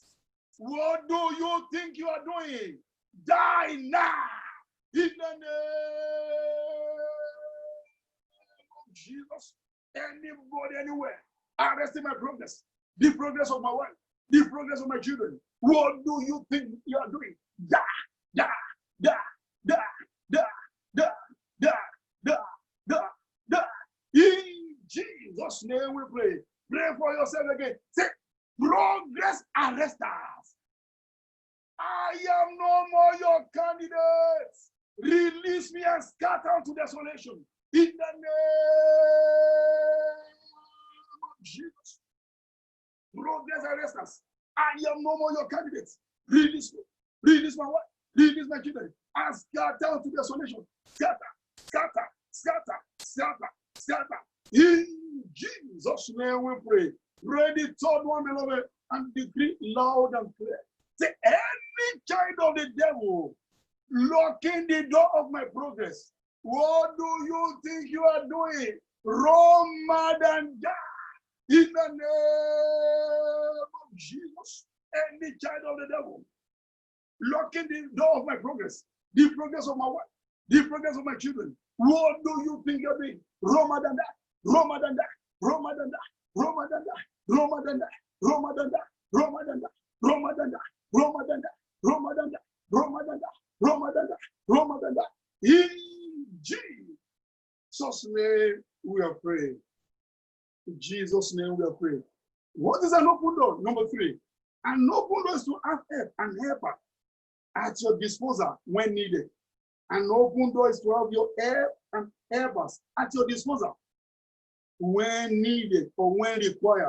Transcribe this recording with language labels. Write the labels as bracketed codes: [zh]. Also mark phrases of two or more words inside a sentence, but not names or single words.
[en] What do you think you are doing? Die now. In the name of Jesus. Anybody, anywhere, arresting my progress. The progress of my wife. The progress of my children. What do you think you are doing? Die, die, die, die, die, die, die, die, die, die. In Jesus' name we pray. Pray for yourself again. Say, progress arresters. I am no more your candidate. Release me and scatter to desolation. In the name of Jesus. Progress arresters. I am no more your candidate. Release me. Release my wife. Release my children. And scatter to desolation. Scatter, scatter, scatter, scatter, scatter, In Jesus' name we pray. Pray the third one, beloved, and decree loud and clear. Say, any child of the devil locking the door of my progress, what do you think you are doing? Run mad and die. In the name of Jesus, any child of the devil locking the door of my progress, the progress of my wife, the progress of my children, what do you think you're doing? Run mad and die. Run mad and die. Run mad and die. Run mad and die. Run mad and die. Run mad and die. Run mad and die. Run mad and die. Run mad and die. Run mad and die. Run mad and die. Run mad and die. Run mad and die. In Jesus' name we are praying. In Jesus' name we are praying. What is an open door? Number 3. An open door is to have help and helper at your disposal when needed. An open door is to have your help and helpers at your disposal when needed or when required.